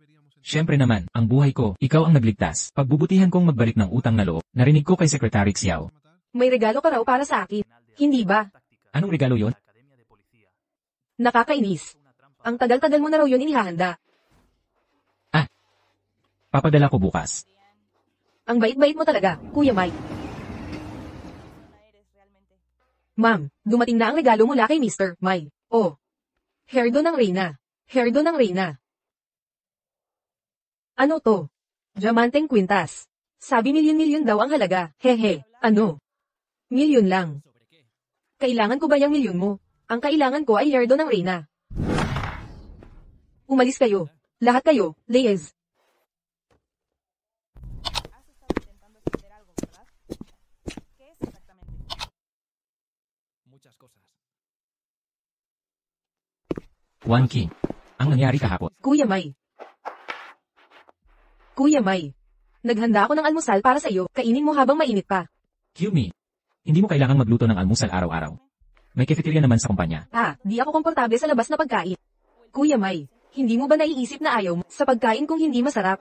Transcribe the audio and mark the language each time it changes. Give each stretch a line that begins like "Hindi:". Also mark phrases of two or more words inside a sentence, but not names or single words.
Filipino: Siyempre naman, ang buhay ko, ikaw ang nagligtas. Pagbubutihan kong magbalik ng utang na loob, narinig ko kay Secretary Xiao. May regalo ka raw para sa akin. Hindi ba? Anong regalo yon? Nakakainis. Ang tagal-tagal mo na raw yun inihahanda. Papadala ko bukas. Ang bait-bait mo talaga, Kuya May.
Spanish: eres realmente.
Filipino: Ma'am, dumating na ang regalo mula kay Mr. May. Oh. Hairdo ng Reyna. Hairdo ng Reyna. Ano to? Diamanteng kwintas. Sabi milyon-milyon daw ang halaga. Hehe, ano? Milyon lang. Kailangan ko ba yung milyon mo? Ang kailangan ko ay hairdo ng Reyna. Umalis kayo. Lahat kayo,
Spanish: Leyes. Has estado intentando esconder algo, ¿verdad? ¿Qué es exactamente? Muchas cosas. One King.
Filipino: Ang nangyari kahapon. Kuya May. Kuya May. Naghanda ako ng almusal para sa iyo. Kainin mo habang mainit pa. Cue me. Hindi mo kailangang magluto ng almusal araw-araw. May cafeteria naman sa kumpanya. Di ako komportable sa labas na pagkain. Kuya May, hindi mo ba naiisip na ayaw mo sa pagkain kung hindi masarap?